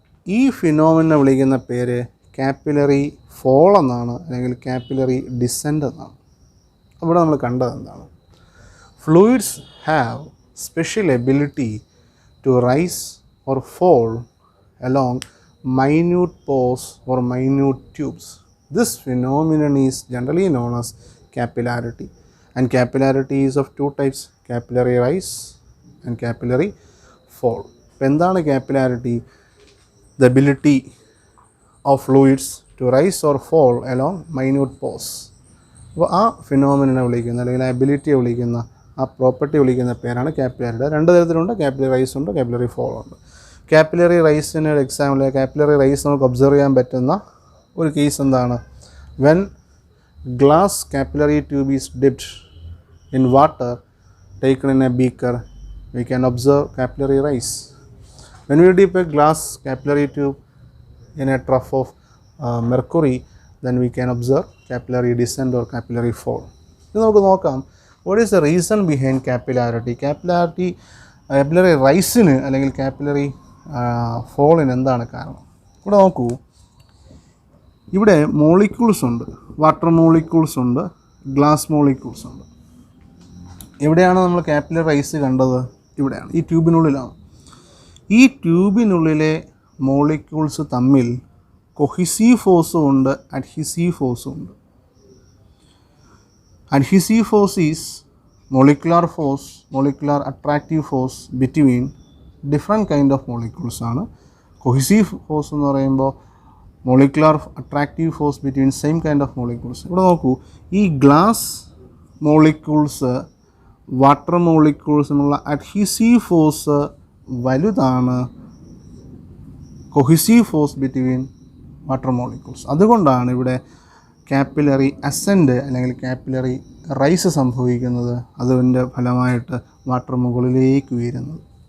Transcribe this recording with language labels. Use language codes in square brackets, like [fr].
[ml] ഈ ഫിനോമിനെ വിളിക്കുന്ന പേര് കാപ്പിലറി ഫോൾ എന്നാണ്, അല്ലെങ്കിൽ കാപ്പിലറി ഡിസെൻറ്റ് എന്നാണ്. അവിടെ നമ്മൾ കണ്ടത് എന്താണ്? [en] Fluids have special ability to rise or fall along minute pores or minute tubes. This phenomenon is generally known as capillarity, and capillarity is of two types: capillary rise and capillary fall. Pendana capillarity, the ability of fluids to rise or fall along minute pores. [ml] അപ്പോൾ ആ ഫിനോമിനെ വിളിക്കുന്ന, അല്ലെങ്കിൽ ആ എബിലിറ്റിയെ വിളിക്കുന്ന, ആ property വിളിക്കുന്ന പേരാണ് capillarity. രണ്ട് തരത്തിലുണ്ട്, കാപ്പിലറി റൈസ് ഉണ്ട്, കാപ്പിലറി ഫോൾ ഉണ്ട്. കാപ്പിലറി റൈസിന് ഒരു എക്സാമ്പിൾ, കാപ്പിലറി റൈസ് നമുക്ക് ഒബ്സർവ് ചെയ്യാൻ പറ്റുന്ന ഒരു കേസ് എന്താണ്? [en] When glass capillary tube is dipped in water taken in a beaker, we can observe capillary rise. When we dip a glass capillary tube in a trough of mercury, then we can observe capillary descent or capillary fall. [ml] ഇത് നമുക്ക് നോക്കാം. [en] What is the reason behind capillarity? [ml] Capillary റൈസിന് അല്ലെങ്കിൽ capillary ഫോളിന് എന്താണ് കാരണം? ഇവിടെ നോക്കൂ, ഇവിടെ മോളിക്യൂൾസ് ഉണ്ട്, വാട്ടർ മോളിക്യൂൾസ് ഉണ്ട്, ഗ്ലാസ് മോളിക്യൂൾസ് ഉണ്ട്. എവിടെയാണ് നമ്മൾ കാപ്പിലറി റൈസ് കണ്ടത്? ഇവിടെയാണ്, ഈ ട്യൂബിനുള്ളിലാണ്. ഈ ട്യൂബിനുള്ളിലെ മോളിക്യൂൾസ് തമ്മിൽ കൊഹിസീവ് ഫോഴ്സും ഉണ്ട്, അഡ്ഹീസീവ് ഫോഴ്സും ഉണ്ട്. [en] Adhesive force is molecular force, molecular attractive force between different kind of molecules ആണ്. Cohesive force [ml] എന്ന് പറയുമ്പോൾ [en] molecular attractive force between same kind of molecules. [ml] ഇവിടെ നോക്കൂ, ഈ ഗ്ലാസ് മോളിക്യൂൾസ് വാട്ടർ മോളിക്യൂൾസിനുള്ള അഡ്ഹീസീവ് ഫോഴ്സ് വലുതാണ് cohesive force between water molecules. അതുകൊണ്ടാണ് ഇവിടെ capillary assent അല്ലെങ്കിൽ കാപ്പിലറി റൈസ് സംഭവിക്കുന്നത്, അതിൻ്റെ ഫലമായിട്ട് വാട്ടർ മുകളിലേക്ക് ഉയരുന്നത്.